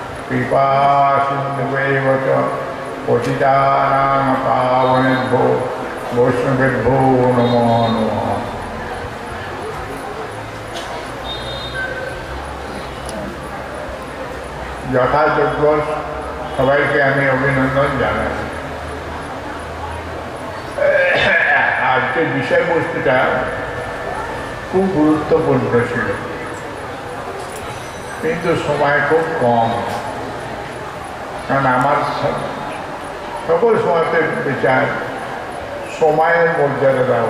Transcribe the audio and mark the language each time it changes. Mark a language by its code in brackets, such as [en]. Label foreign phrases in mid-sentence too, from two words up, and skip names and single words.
[sa] कृपा सिन्धुवैव च पतितानां पावनेभ्यो वैष्णवेभ्यो नमो नमः। [bn] যথাযোগ্য সবাইকে আমি অভিনন্দন জানাই। আজকের বিষয়বস্তুটা খুব গুরুত্বপূর্ণ ছিল, কিন্তু সময় খুব কম, কারণ আমার সকল সময়তে বিচার সময়ের মর্যাদা দেওয়া।